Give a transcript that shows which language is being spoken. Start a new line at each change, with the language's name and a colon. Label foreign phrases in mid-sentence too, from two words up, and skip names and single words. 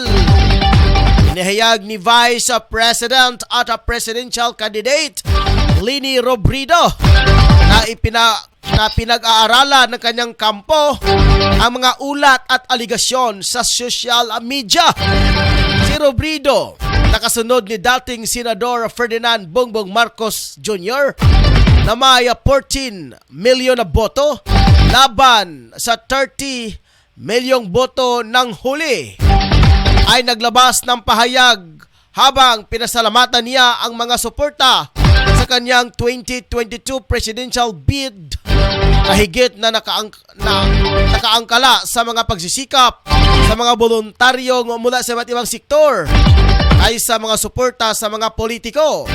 Filipino: Inihayag ni Vice President at
English: Presidential Candidate
Filipino: Leni Robredo na pinag-aaralan ng kanyang kampo ang mga ulat at aligasyon sa
English: social media.
Filipino: Si Robredo, nakasunod ni dating Senador Ferdinand Bongbong Marcos Jr. na may 14 milyon na boto laban sa 30 milyong boto ng huli, ay naglabas ng pahayag habang pinasalamatan niya ang mga suporta sa kanyang 2022
English: presidential bid
Filipino: na higit na nakaangkala sa mga pagsisikap sa mga voluntaryong mula sa iba't ibang sektor ay sa mga suporta sa mga politiko.